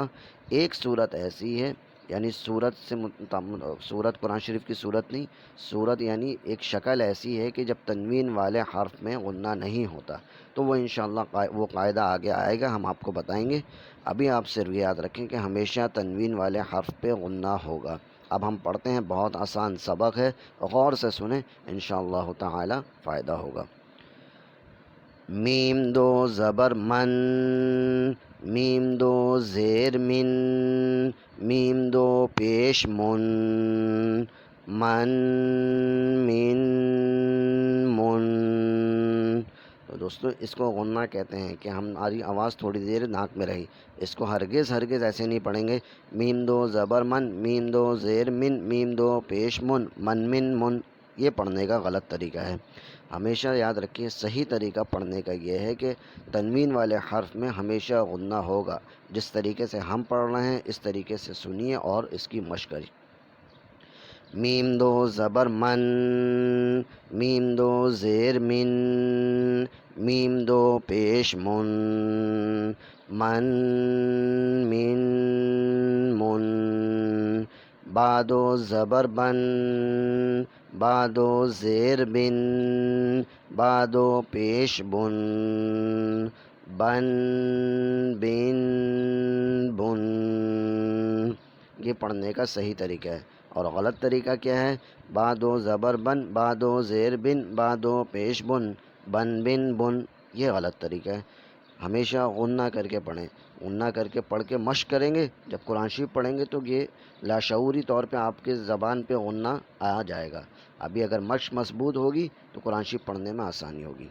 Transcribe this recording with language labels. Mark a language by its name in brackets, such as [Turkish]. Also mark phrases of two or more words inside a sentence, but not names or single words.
[Urdu] ایک صورت ایسی ہے، یعنی صورت قرآن شریف کی صورت نہیں، صورت یعنی ایک شکل ایسی ہے کہ جب تنوین والے حرف میں غنہ نہیں ہوتا، تو وہ [Arabic] انشاءاللہ [Urdu] وہ قاعدہ آگے آئے گا، ہم آپ کو بتائیں گے۔ ابھی آپ صرف یاد رکھیں کہ ہمیشہ تنوین والے حرف پہ غنہ ہوگا۔ اب ہم پڑھتے ہیں، بہت آسان سبق ہے، غور سے سنیں، [Arabic] انشاءاللہ تعالی [Urdu] فائدہ ہوگا۔ میم 2 زبر من، میم 2 زیر من، میم 2 پیش من، من من من۔ تو دوستو، اس کو غنہ کہتے ہیں کہ ہماری آواز تھوڑی دیر ناک میں رہی، اس کو ہرگز ایسے نہیں پڑھیں گے۔ میم 2 زبر من، میم 2 زیر من، میم 2 پیش من، من من من، یہ پڑھنے کا غلط طریقہ ہے۔ ہمیشہ یاد رکھیے، صحیح طریقہ پڑھنے کا یہ ہے کہ تنوین والے حرف میں ہمیشہ غنہ ہوگا۔ جس طریقے سے ہم پڑھ رہے ہیں اس طریقے سے سنیے اور اس کی مشق کریے۔ میم 2 زبر من، میم 2 زیر من، میم 2 پیش من، من من من۔ با 2 زبر بن، با 2 زیر بن، با 2 پیش بن، بن بن بن۔ یہ پڑھنے کا صحیح طریقہ ہے، اور غلط طریقہ کیا ہے؟ با 2 زبر بن، با 2 زیر بن، با 2 پیش بن، بن بن بن، یہ غلط طریقہ ہے۔ ہمیشہ غنہ کر کے پڑھیں، غنہ کر کے پڑھ کے مشق کریں گے، جب قرآن شریف پڑھیں گے تو یہ لاشعوری طور پہ آپ کے زبان پہ غنہ آ جائے گا۔ ابھی اگر مشق مضبوط ہوگی تو قرآن شریف پڑھنے میں آسانی ہوگی۔